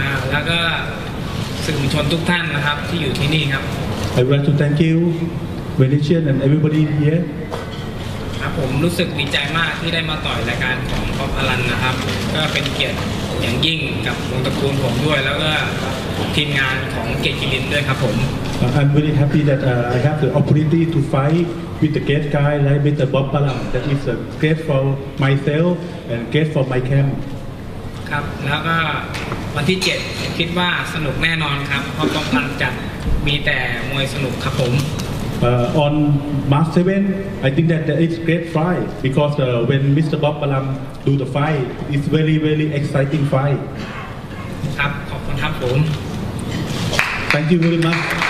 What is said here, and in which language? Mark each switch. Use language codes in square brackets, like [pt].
[th] แล้วก็สื่อมวลชนทุกท่านนะครับที่อยู่ที่นี่ครับ [en] I would like to thank you, Venetian and everybody here. [th] ครับผมรู้สึกดีใจมากที่ได้มาต่อยรายการของบ๊อบอลันนะครับก็เป็นเกียรติอย่างยิ่งกับวงตระกูลผมด้วยแล้วก็ทีมงานของเกียรติกิรินด้วยครับผม [en] I'm very happy that I have the opportunity to fight with the great guy like Mr. Bob Balam. That is great for myself and great for my camp. [th] ครับแล้วก็วันที่7คิดว่าสนุกแน่นอนครับเพราะบ๊อบอลันจัดมีแต่มวยสนุกครับผม [en] On March 7, I think that it's great fight because when Mr. Bob Balam do the fight, it's very very exciting fight. [th] ครับขอบคุณครับผม [en] Thank you very much.